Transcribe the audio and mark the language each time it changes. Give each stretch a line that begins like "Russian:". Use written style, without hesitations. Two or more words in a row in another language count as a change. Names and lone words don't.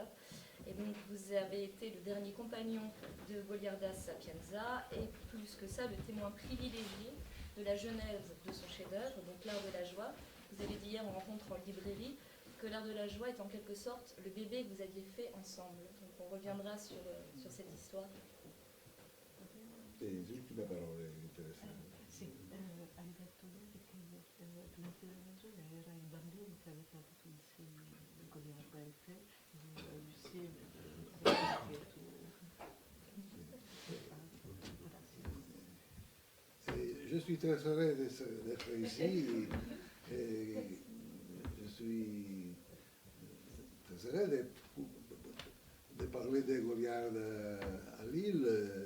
French: Et donc vous avez été le dernier compagnon de Goliarda Sapienza, et plus que ça, le témoin privilégié de la genèse de son chef-d'œuvre, donc L'Art de la Joie. Vous avez dit hier en rencontre en librairie que L'Art de la Joie est en quelque sorte le bébé que vous aviez fait ensemble. Donc on reviendra sur cette histoire.
Italian: Sì, l'ultima parola è interessante. Sì, hai detto bene che L'Arte della ragione era il bambino che avete avuto insieme con le Arbette, Lucie,
French: Je suis très heureux d'être ici. Et je suis très heureux de parler de Goliarda à Lille.